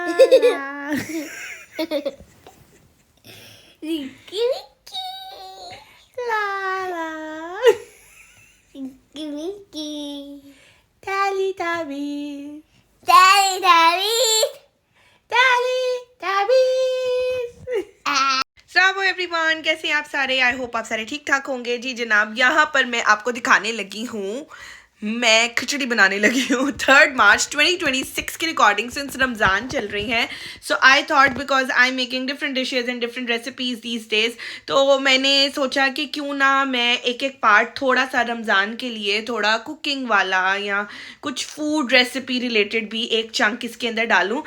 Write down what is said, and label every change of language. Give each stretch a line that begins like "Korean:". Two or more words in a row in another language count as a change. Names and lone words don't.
English: Ricky Ricky. La la. Ricky Ricky. Teletubbies. Daddy Daddy. Teletubbies.
Hindi: अस्सलाम एवरीवन, कैसे हैं आप सारे?
English: I hope
Hindi: आप सारे ठीक ठाक होंगे। जी जनाब, यहाँ पर मैं आपको दिखाने लगी हूँ, मैं खिचड़ी बनाने लगी हूँ। 3 मार्च 2026 की रिकॉर्डिंग सिंस रमज़ान चल रही है।
English: So I thought because I am making different dishes and different recipes these days,
Hindi: तो मैंने सोचा कि क्यों ना मैं एक एक पार्ट थोड़ा सा रमज़ान के लिए थोड़ा कुकिंग वाला या कुछ
English: food recipe related
Hindi: भी एक चंक इसके अंदर डालूँ।